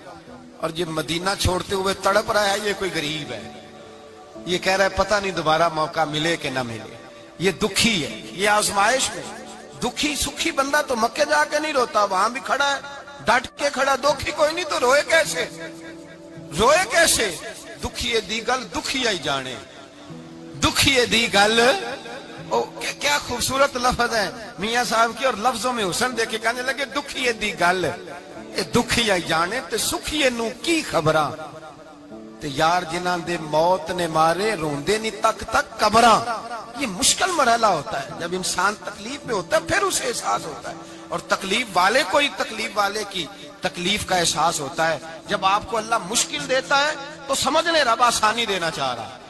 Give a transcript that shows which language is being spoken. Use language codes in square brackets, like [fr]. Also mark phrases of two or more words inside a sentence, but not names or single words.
[ur] اور یہ مدینہ چھوڑتے ہوئے تڑپ رہا ہے، یہ کوئی غریب ہے، یہ کہہ رہا ہے پتہ نہیں دوبارہ موقع ملے کہ نہ ملے. یہ دکھی ہے، یہ آزمائش میں. دکھی سکھی بندہ تو مکے جا کے نہیں روتا، وہاں بھی کھڑا ہے، ڈٹ کے کھڑا. دکھی کوئی نہیں تو روئے کیسے؟ روئے کیسے؟ [pa] دکھیے دی گل دکھیا ہی جانے، دکھیے دی گل. [ur] کیا خوبصورت لفظ ہے میاں صاحب کی، اور لفظوں میں حسن دیکھے. کہنے لگے [pa] دکھیے دی گل دکھیا ہی جانے تے سکھیے نو کی خبراں، تے یار جنہاں دے موت نے مارے روندے نہیں تک تک قبراں. [ur] یہ مشکل مرحلہ ہوتا ہے، جب انسان تکلیف میں ہوتا ہے پھر اسے احساس ہوتا ہے. اور تکلیف والے کو ہی تکلیف والے کی تکلیف کا احساس ہوتا ہے. جب آپ کو اللہ مشکل دیتا ہے تو سمجھ لے رب آسانی دینا چاہ رہا ہے.